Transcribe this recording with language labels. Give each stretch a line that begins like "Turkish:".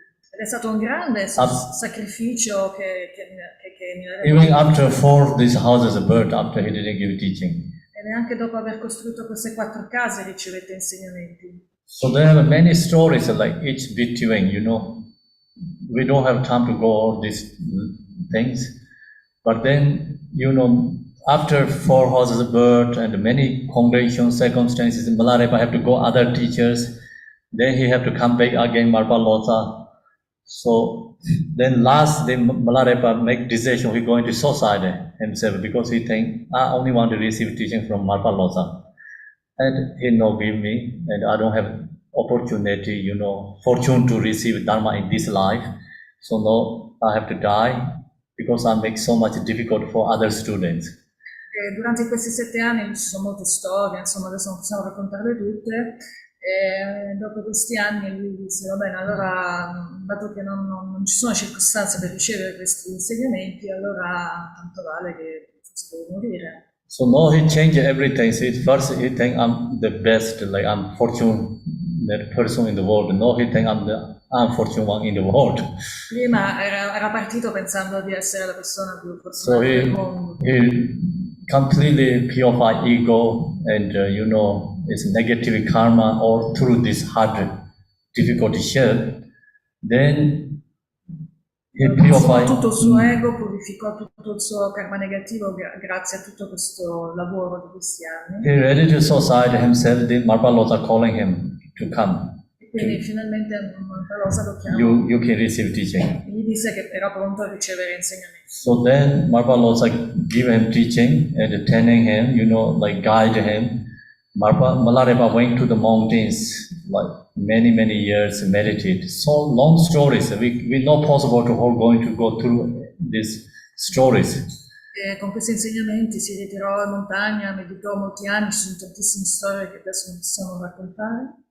Italian: Ed è stato un grande sacrificio che
English: Even after 4 these houses are built, after he didn't give teaching.
Italian: E neanche dopo aver costruito queste 4 case ricevette insegnamenti.
English: So there are many stories like each between, we don't have time to go all these things. But then, after 4 houses are built and many congregation circumstances, Malarepa have to go other teachers. Then he have to come back again, Marpa Loza. So then last day Malarepa make decision he going to suicide himself because he think I only want to receive teaching from Marpa Loza. And he no give me and I don't have opportunity, fortune to receive Dharma in this life. So no, I have to die because I make so much difficult for other students.
Italian: E durante questi 7 anni ci sono molte storie, insomma adesso non possiamo raccontarle tutte. E dopo questi anni lui disse, va bene, allora dato che non ci sono circostanze per ricevere questi insegnamenti, allora tanto vale che forse devo morire.
English: So now he changed everything. So first he think I'm the best, like I'm fortunate person in the world. Now he think I'm fortunate one in the world.
Italian: Prima era partito pensando di essere la persona più fortunata del mondo.
English: He completely purified ego and its negative karma all through this hard difficult shell. Then He
Italian: Consumò
English: purified.
Italian: tutto il suo ego, purificò tutto il suo karma negativo grazie a tutto questo lavoro di questi anni.
English: He ready to society himself. The Marpa Lords are calling him to come.
Italian: E quindi finalmente Mampalosa lo chiamò.
English: You can receive teaching.
Italian: Gli disse che era pronto a ricevere insegnamenti.
English: So then Marpa Lords give him teaching and training him, like guide him. Malarepa went to the mountains, like many years, meditate. So long stories. We not possible to going to go through these stories.
Italian: E con questi insegnamenti si ritirò in montagna, meditò molti anni, ci sono tantissime storie che adesso non possiamo raccontare.